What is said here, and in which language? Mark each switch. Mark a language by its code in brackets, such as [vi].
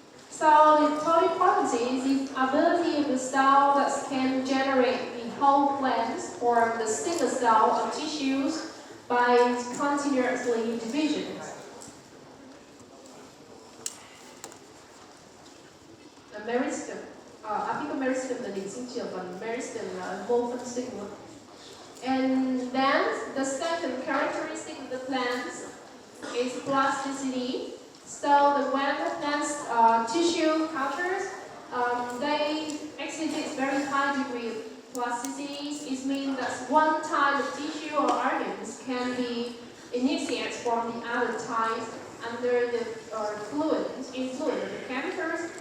[en] So the totipotency is the ability of the cell that can generate the whole plant from the single cell of tissues by continuously division. [vi] Meristem, apical meristem là điểm sinh trưởng, còn meristem là mô phân sinh. [en] And then the second characteristic of the plants is plasticity. So when the plants tissue cultures, they exhibit very high degree of plasticity. It means that one type of tissue or organs can be initiated from the other type under the influence of the chemicals.